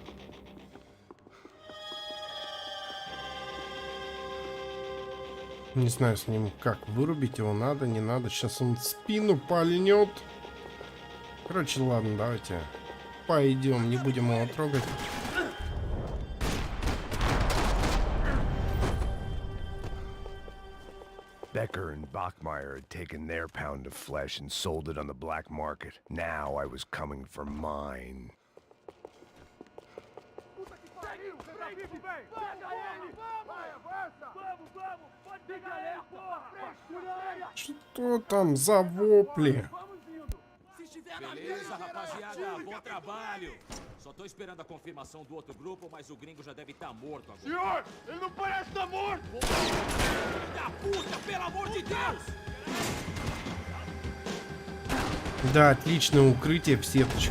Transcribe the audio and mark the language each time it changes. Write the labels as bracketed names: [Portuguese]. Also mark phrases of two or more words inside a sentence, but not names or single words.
[Russian] Не знаю с ним как. Вырубить его надо, не надо. Сейчас он в спину пальнет. Короче, ладно, давайте пойдем, не будем его трогать. [English] Becker and Bachmeyer had taken their pound of flesh and sold it on the black market. Now I was coming for mine. [Russian] Что там за вопли? [Portuguese] Beleza, rapaziada, bom trabalho. Só tô esperando a confirmação do outro grupo, mas o gringo já deve estar morto agora. Senhor, ele não parece estar morto! Filho da puta, pelo amor de Deus! [Russian] Да, отличное укрытие в сеточку.